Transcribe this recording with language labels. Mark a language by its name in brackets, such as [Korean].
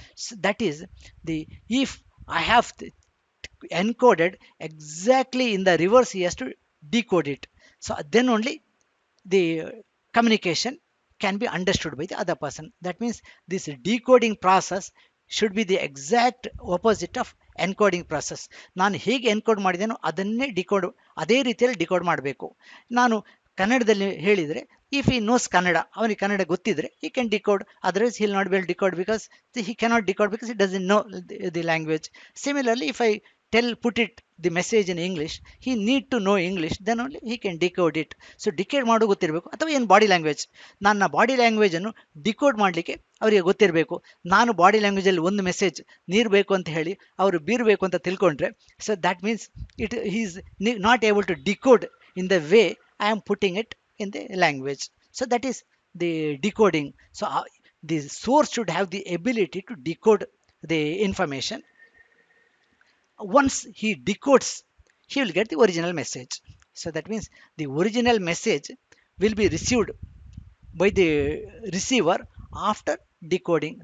[English] So that is if I have encoded exactly in the reverse, he has to decode it. So then only the communication can be understood by the other person. That means this decoding process should be the exact opposite of [Kannada] encoding process. ನಾನು ಹೇಗೆ encode ಮಾಡಿದ್ದೇನೋ ಅದನ್ನೇ ಅದೇ ರೀತಿಯಲ್ಲಿ decode ಮಾಡಬೇಕು. ನಾನು ಕನ್ನಡದಲ್ಲಿ ಹೇಳಿದರೆ, [English] if he knows Kannada, [Kannada] ಅವನಿಗೆ ಕನ್ನಡ ಗೊತ್ತಿದ್ರೆ [English] he can decode, otherwise he will not be able to decode because he cannot decode because he doesn't know the language. Similarly, if I put it the message in English, he need to know English, then only he can decode it. [Kannada] So decode ಮಾಡೋ ಗೊತ್ತಿರಬೇಕು. ಅಥವಾ ಏನು body language, ನನ್ನ body ಲ್ಯಾಂಗ್ವೇಜನ್ನು decode ಮಾಡಲಿಕ್ಕೆ ಅವರಿಗೆ ಗೊತ್ತಿರಬೇಕು. ನಾನು body ಲ್ಯಾಂಗ್ವೇಜಲ್ಲಿ ಒಂದು ಮೆಸೇಜ್ ನೀರು ಬೇಕು ಅಂತ ಹೇಳಿ ಅವರು ಬೀರಬೇಕು ಅಂತ ತಿಳ್ಕೊಂಡ್ರೆ, [English] So that means he is not able to decode in the way I am putting it in the language. So that is the decoding. So the source should have the ability to decode the information. Once he decodes, he will get the original message. So that means the original message will be received by the receiver after decoding.